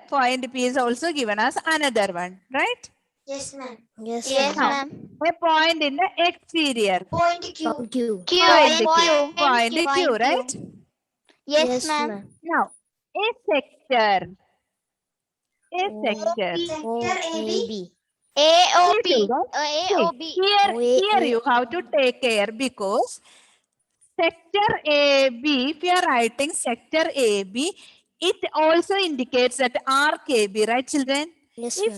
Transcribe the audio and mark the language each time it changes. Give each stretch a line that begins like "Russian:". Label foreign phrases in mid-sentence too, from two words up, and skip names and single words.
English: Point P is also given as another one, right? Yes, ma'am. Yes, Yes, ma'am. ma'am. A point in the exterior. Point Q. Point Q. Q. Point Q. Point Point Q, right? Yes, ma'am. Now, a sector. A O. sector. O. Sector A. AB. B. AOP. See, AOB. here you have to take care because sector AB, if you are writing sector AB, it also indicates that arc AB, right, children? Yes, If